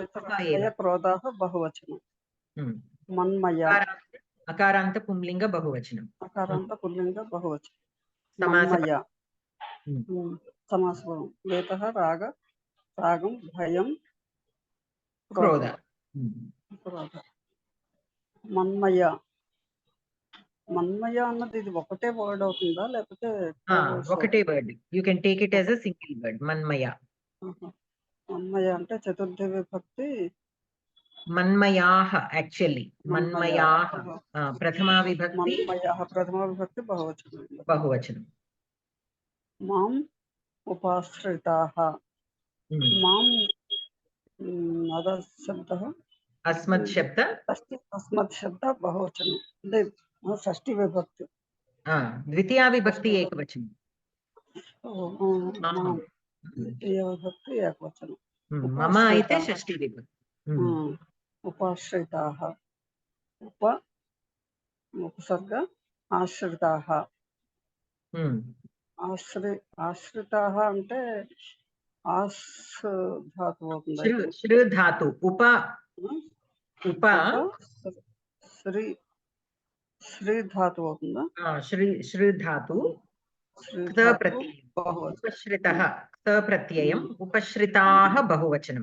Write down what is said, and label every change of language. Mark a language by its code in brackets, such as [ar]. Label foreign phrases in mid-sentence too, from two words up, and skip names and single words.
[sa] भयक्रोधाः बहुवचनं मन्मया अकारान्त पुंलिङ्ग बहुवचनम् अकारान्त पुल्लिङ्ग बहुवचनं मन्मया समासपदं वेतः रागं भयं क्रोधः [te] మన్మయ అన్నది ఇది ఒకటే వర్డ్ అవుతుందా లేకపోతే [en] ఒకటే word? you can take it as a single word మన్మయ. [te] మన్మయ అంటే [sa] చతుర్థి విభక్తి మన్మయాః, యాక్చువల్లీ మన్మయాః ప్రథమా విభక్తి, మన్మయాః ప్రథమా విభక్తి బహువచనం. మాం ఉపాశ్రితాః మాం అదర్ శబ్దः अस्मत् शब्द बहुवचनं षष्ठी विभक्ति द्वितीया विभक्ति एकवचनं द्वितीया विभक्ति एकवचनं [te] मम అయితే [sa] షష్ఠీ విభక్తి. उपाश्रिताः उपसर्ग आश्रिताः आश्रिताः [te] అంటే ఆస్ ధాతువు అవుతుంది. [sa] శ్రీ ధాతు ఉప [te] శ్రీ ధాతువు అవుతుందా? [sa] శ్రీ ధాతు ఉపశ్రితః ప్రత్యయం ఉపశ్రితాః బహువచనం